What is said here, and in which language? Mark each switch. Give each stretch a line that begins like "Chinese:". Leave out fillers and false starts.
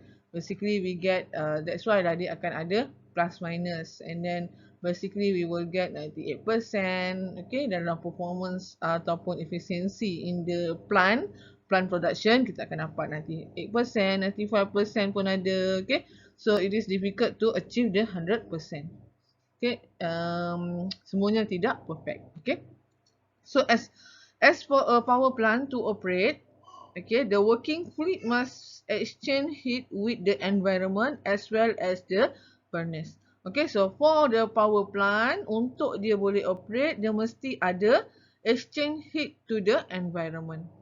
English: Basically we get that's why
Malay: lah dia akan ada plus minus,
English: and then basically we will get 98%, okay, dalam performance ataupun efficiency in the plant production
Malay: kita akan dapat 98%, 95% pun ada,
English: okay. So it is difficult to achieve the 100%.
Malay: Okay, semuanya tidak perfect.
English: Okay, so as for a power plant to operate, okay, the working fluid must exchange heat with the environment as well as the furnace. Okay, so for the power plant,
Malay: untuk dia boleh operate, dia mesti ada
English: exchange heat to the environment.